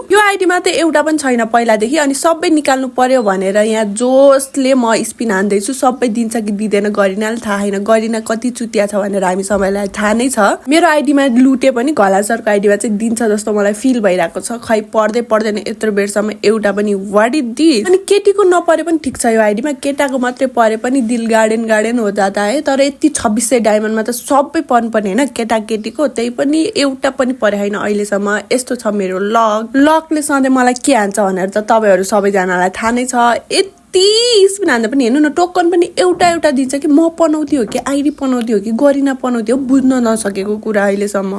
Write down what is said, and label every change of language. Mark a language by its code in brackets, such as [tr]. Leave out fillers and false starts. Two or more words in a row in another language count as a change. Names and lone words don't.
[ne] यो आइडीमा त एउटा पनि छैन पहिलादेखि अनि सबै निकाल्नु पर्यो भनेर यहाँ जोसले म स्पिन हान्दैछु। सबै दिन्छ कि दिँदैन गरिनाले थाहा छैन, गरिना कति चुतिया छ भनेर हामी सबैलाई थाहा नै छ। मेरो आइडीमा लुटे पनि गलान सरको आइडीमा चाहिँ दिन्छ जस्तो मलाई फिल भइरहेको छ। खै पर्दै पर्दैन यत्रो बेरसम्म एउटा पनि [en] what is this. [ne] अनि केटीको नपरे पनि ठिक छ यो आइडीमा, केटाको मात्रै परे पनि [hi] दिल गार्डन गार्डन हो जाता है। [ne] तर यति 2600 डायमन्डमा त सबै पर्नुपर्ने होइन केटा केटीको, त्यही पनि एउटा पनि परे होइन अहिलेसम्म। यस्तो छ मेरो लकले सधैँ मलाई के हान्छ भनेर त तपाईँहरू सबैजनालाई थाहा नै छ। यति स्पिन हान्दा पनि हेर्नु न टोकन पनि एउटा एउटा दिन्छ कि म पनाउँदै हो कि आइडी पनाउँदै हो कि गरिना पनाउँदै हो बुझ्न नसकेको कुरा अहिलेसम्म।